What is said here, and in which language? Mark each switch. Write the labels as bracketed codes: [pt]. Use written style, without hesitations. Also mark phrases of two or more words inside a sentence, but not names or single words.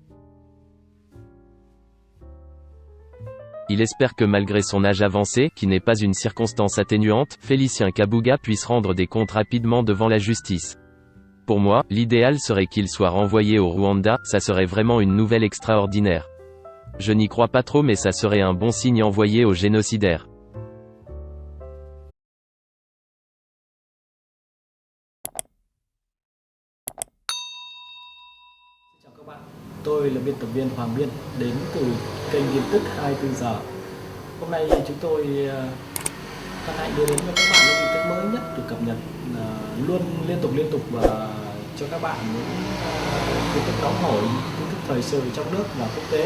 [fr] Il espère que malgré son âge avancé, qui n'est pas une circonstance atténuante, Félicien Kabuga puisse rendre des comptes rapidement devant la justice. Pour moi, l'idéal serait qu'il soit renvoyé au Rwanda, ça serait vraiment une nouvelle extraordinaire. Je n'y crois pas trop mais ça serait un bon signe envoyé aux génocidaires. [vi] Chào các bạn, tôi là biên tập viên Hoàng Biên đến từ kênh tin tức 24 giờ. Hôm nay chúng tôi Hân hạnh đưa đến cho các bạn những tin tức mới nhất được cập nhật luôn liên tục và cho các bạn những tin tức nóng hổi, tin tức thời sự trong nước và quốc tế.